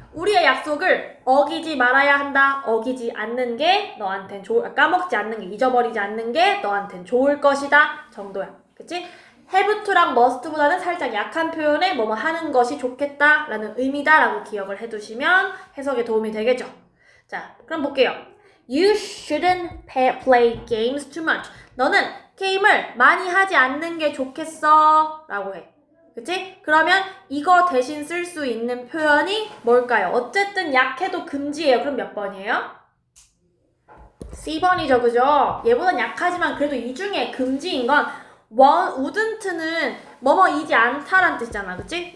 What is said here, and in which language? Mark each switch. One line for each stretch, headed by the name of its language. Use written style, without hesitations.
Korean: 우리의 약속을 어기지 말아야 한다. 어기지 않는 게 너한텐 까먹지 않는 게, 잊어버리지 않는 게 너한텐 좋을 것이다 정도야. 그치? have to랑 must보다는 살짝 약한 표현에 뭐뭐 하는 것이 좋겠다 라는 의미다 라고 기억을 해두시면 해석에 도움이 되겠죠. 자, 그럼 볼게요.
English: You shouldn't play games too much.
Korean: 너는 게임을 많이 하지 않는 게 좋겠어 라고 해. 그치? 그러면 이거 대신 쓸 수 있는 표현이 뭘까요? 어쨌든 약해도 금지예요. 그럼 몇 번이에요? C번이죠. 그죠? 얘보단 약하지만 그래도 이 중에 금지인 건 wouldn't는 뭐뭐이지 않다라는 뜻이잖아. 그치?